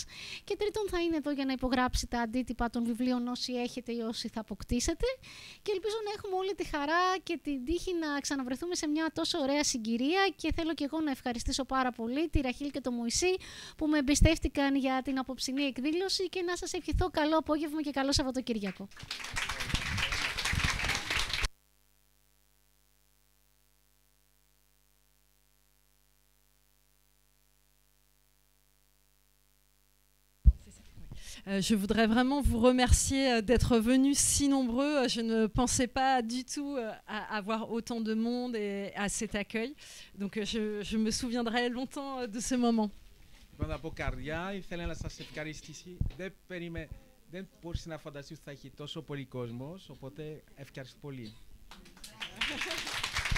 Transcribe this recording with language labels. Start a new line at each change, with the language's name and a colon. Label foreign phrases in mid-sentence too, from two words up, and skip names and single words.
Greek: Και τρίτον, θα είναι εδώ για να υπογράψει τα αντίτυπα των βιβλίων όσοι έχετε ή όσοι θα αποκτήσετε. Και ελπίζω να έχουμε όλη τη χαρά και την τύχη να ξαναβρεθούμε σε μια τόσο ωραία συγκυρία. Και θέλω και εγώ να ευχαριστήσω πάρα πολύ τη Ραχίλ και το Μωυσή που με εμπιστεύτηκαν για την απόψινή εκδήλωση και να σας ευχηθώ καλό απόγευμα και καλό Σαββατοκύριακο.
French: Je voudrais vraiment vous remercier d'être venus si nombreux. Je ne pensais pas du tout avoir autant de monde et à cet accueil. Donc je me souviendrai longtemps de ce moment.
Greek: Λοιπόν, από καρδιά ήθελα να σας ευχαριστήσει. Δεν μπορείς να φανταστείς ότι θα έχει τόσο πολύ κόσμος, οπότε ευχαριστώ πολύ.